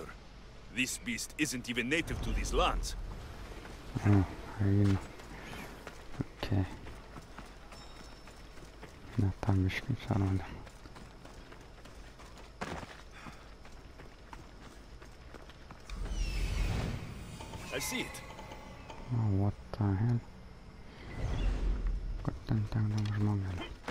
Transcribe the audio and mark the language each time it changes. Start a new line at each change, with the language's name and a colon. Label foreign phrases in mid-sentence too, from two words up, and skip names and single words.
English: This beast isn't even native to these lands. Oh, really? Okay.
Lithuanian: Na, tam biškai čia rodė.
English: I see it. Oh, what the hell?
Lithuanian: Kur ten tiek daug žmogelių?